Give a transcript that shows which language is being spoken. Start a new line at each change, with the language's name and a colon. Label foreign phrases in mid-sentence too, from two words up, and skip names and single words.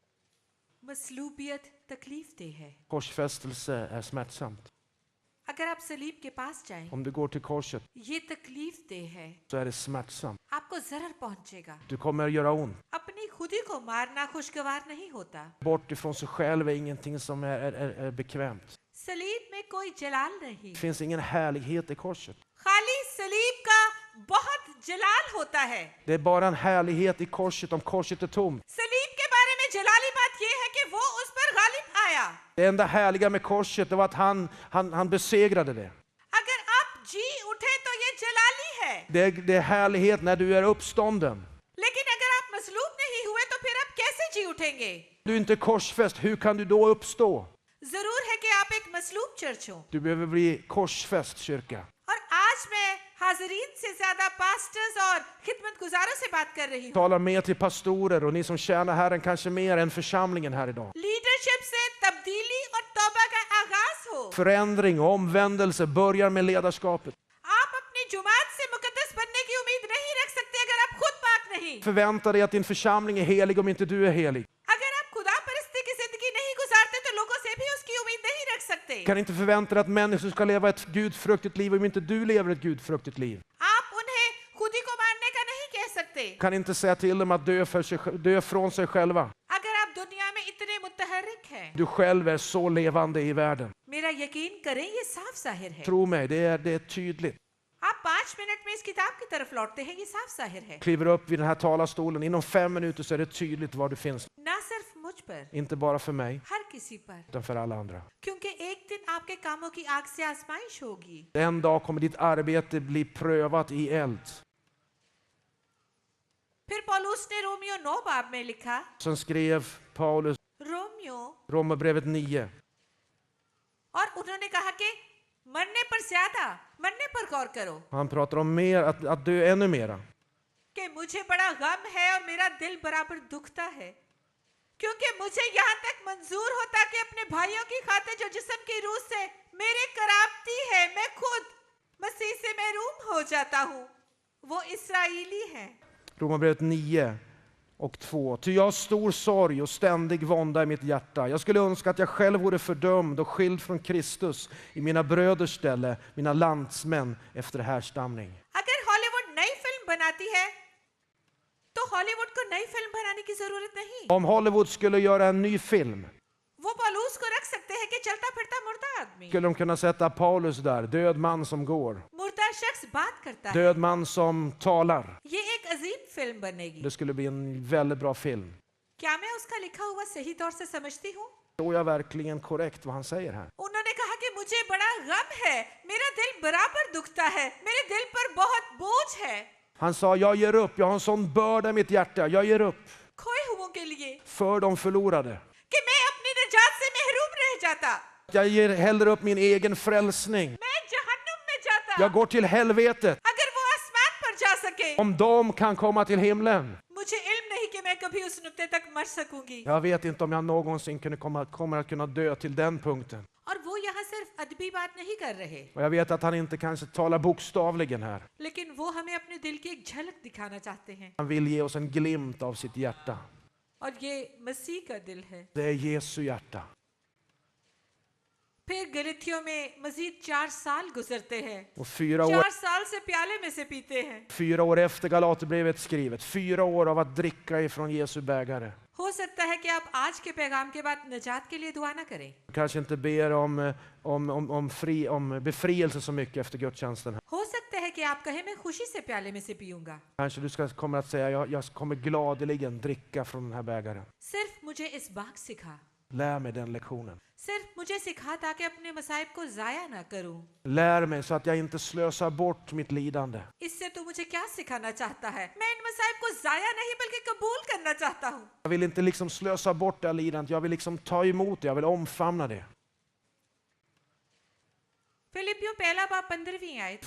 Urdu: مصلوبیت تکلیف دہ ہے.
Swedish: korsfästelse är smärtsamt.
Urdu: اگر آپ صلیب کے پاس جائیں,
Swedish: Om du går till korset
Urdu: یہ تکلیف دہ ہے,
Swedish: så är det smärtsamt.
Urdu: آپ کو ضرر پہنچے گا.
Swedish: Du kommer att göra ont.
Urdu: اپنی خودی کو مارنا خوشگوار نہیں ہوتا.
Swedish: Bort ifrån sig själv är ingenting som är bekvämt.
Urdu: صلیب میں کوئی جلال نہیں,
Swedish: Det finns ingen härlighet i korset.
Urdu: خالی صلیب کا بہت جلال ہوتا ہے.
Swedish: Det är bara en härlighet i korset om korset är tomt.
Urdu: صلیب کے بارے میں جلالی بات یہ ہے کہ وہ اس پر غالب آیا.
Swedish: Det enda härliga med korset det var att han besegrade det.
Urdu: اگر آپ جی اٹھے تو یہ جلالی ہے,
Swedish: Det är härlighet när du är uppstånden.
Urdu: لیکن اگر آپ مصلوب نہیں ہوئے تو پھر آپ کیسے جی اٹھیں گے?
Swedish: Du är inte korsfäst, hur kan du då uppstå?
Urdu: ضرور ہے کہ آپ ایک مصلوب چرچ ہو.
Swedish: Du behöver bli korsfäst kyrka.
Urdu: اور آج میں حاضرین سے زیادہ پاسٹرز اور خدمت گزاروں سے بات کر رہی ہوں.
Swedish: Talar mer till pastorer och ni som tjänar Herren kanske mer än församlingen här idag.
Urdu: لیڈرشپ سے تبدیلی اور توبہ کا آغاز ہو.
Swedish: Förändring och omvändelse börjar med ledarskapet.
Urdu: آپ اپنی جماعت سے مقدس بننے کی امید نہیں رکھ سکتے اگر آپ خود پاک نہیں.
Swedish: Förvänta dig att din församling är helig om inte du är helig.
Urdu: اگر آپ خدا پرستی کی زندگی نہیں گزارتے تو لوگوں سے بھی اس کی امید نہیں رکھ سکتے.
Swedish: Du kan inte förvänta dig att människor ska leva ett gudfruktigt liv om inte du lever ett gudfruktigt liv.
Urdu: آپ انہیں خودی کو مارنے کا نہیں کہہ سکتے.
Swedish: Du kan inte säga till dem att dö från sig själva.
Urdu: اگر آپ دنیا میں اتنے متحرک ہیں,
Swedish: Du själv är så levande i världen.
Urdu: میرا یقین کریں یہ صاف ظاہر ہے.
Swedish: Tro mig, det är tydligt.
Urdu: آپ 5 منٹ میں اس کتاب کی طرف لوٹتے ہیں، یہ صاف ظاہر ہے.
Swedish: Kliver upp vid den här talarstolen, inom 5 minuter så är det tydligt var du finns.
Urdu: نہ صرف مجھ پر,
Swedish: Inte bara för mig,
Urdu: ہر کسی پر,
Swedish: utan för alla andra.
Urdu: کیونکہ ایک دن آپ کے کاموں کی آگ سے آزمائش ہوگی.
Swedish: En dag kommer ditt arbete bli prövat i eld.
Urdu: پھر پولس نے رومیو 9 باب میں لکھا,
Swedish: Sen skrev Paulus
Urdu: रोमियो,
Swedish: Romarbrevet 9.
Urdu: اور انہوں نے کہا کہ مرنے پر زیادہ، مرنے پر غور کرو
Swedish: Han pratar om mer, att dö ännu mera.
Urdu: کہ مجھے بڑا غم ہے اور میرا دل برابر دکھتا ہے، کیونکہ مجھے یہاں تک منظور ہوتا کہ اپنے بھائیوں کی خاطر جو جسم کی روح سے میرے قرابتی ہے، میں خود مسیح سے محروم ہو جاتا ہوں. وہ اسرائیلی ہے.
Swedish: Romarbrevet 9 och 2. Ty jag har stor sorg och ständig vånda i mitt hjärta. Jag skulle önska att jag själv vore fördömd och skild från Kristus i mina bröders ställe, mina landsmän efter härstamning.
Urdu: اگر ہالی وڈ نئی فلم بناتی ہے تو ہالی وڈ کو نئی فلم بنانے کی ضرورت نہیں.
Swedish: Om Hollywood skulle göra en ny film
Urdu: وہ پولس کو رکھ سکتے ہیں کہ چلتا پھرتا مردہ آدمی,
Swedish: skulle de kunna sätta Paulus där, död man som går,
Urdu: مردہ شخص بات کرتا ہے.
Swedish: död man som talar.
Urdu: یہ ایک عظیم فلم بنے گی.
Swedish: Det skulle bli en väldigt bra film.
Urdu: کیا میں اس کا لکھا ہوا صحیح طور سے سمجھتی ہوں?
Swedish: Tror jag verkligen korrekt vad han säger här?
Urdu: انہوں نے کہا کہ مجھے بڑا غم ہے، میرا دل برابر دکھتا ہے، میرے دل پر بہت بوجھ ہے.
Swedish: Han sa, jag ger upp, jag har en sån börda i mitt hjärta, jag ger upp
Urdu: کھوئے ہوؤں کے لیے
Swedish: för de förlorade.
Urdu: کہ میں اپنی نجات سے محروم رہ جاتا,
Swedish: Jag ger hellre upp min egen frälsning.
Urdu: میں جہنم میں جاتا,
Swedish: Jag går till helvetet
Urdu: اگر وہ آسمان پر جا سکے.
Swedish: om de kan komma till himlen.
Urdu: مجھے علم نہیں کہ میں کبھی کبھی اس نکتے تک مر سکوں گی.
Swedish: Jag vet inte om jag någonsin kommer att kunna dö till den punkten.
Urdu: اور وہ یہاں صرف ادبی بات نہیں کر رہے,
Swedish: Och jag vet att han inte kanske talar bokstavligen här.
Urdu: لیکن وہ ہمیں اپنے دل کی ایک جھلک دکھانا چاہتے ہیں.
Swedish: Han vill ge oss en glimt av sitt hjärta.
Urdu: اور یہ مسیح کا دل ہے.
Swedish: Det är Jesu hjärta.
Urdu: پھر گلتیوں میں مزید 4 سال گزرتے ہیں.
Swedish: Och 4
Urdu: 4 سال سے پیالے میں سے پیتے ہیں.
Swedish: 4 år efter Galaterbrevet skrivet, 4 år av att dricka ifrån Jesu bägare.
Urdu: ہو سکتا ہے کہ آپ آج کے پیغام کے بعد نجات کے لیے دعا نہ کریں.
Swedish: Kanske inte ber om befrielse så mycket efter gudstjänsten.
Urdu: ہو سکتا ہے کہ آپ کہیں میں خوشی سے پیالے میں سے پیوں گا.
Swedish: Kanske du kommer att säga, jag kommer gladeligen dricka från den här bägaren.
Urdu: صرف مجھے اس بات سکھا,
Swedish: Lär mig den lektionen.
Urdu: صرف مجھے سکھا تاکہ اپنے مصائب کو ضائع نہ کروں.
Swedish: Lär mig så att jag inte slösar bort mitt lidande.
Urdu: اس سے تو مجھے کیا سکھانا چاہتا ہے؟ میں ان مصائب کو ضائع نہیں بلکہ قبول کرنا چاہتا ہوں.
Swedish: Jag vill inte liksom slösa bort det här lidandet, jag vill liksom ta emot det, jag vill omfamna det.
Urdu: فلپیوں پہلا باب 15ویں آیت.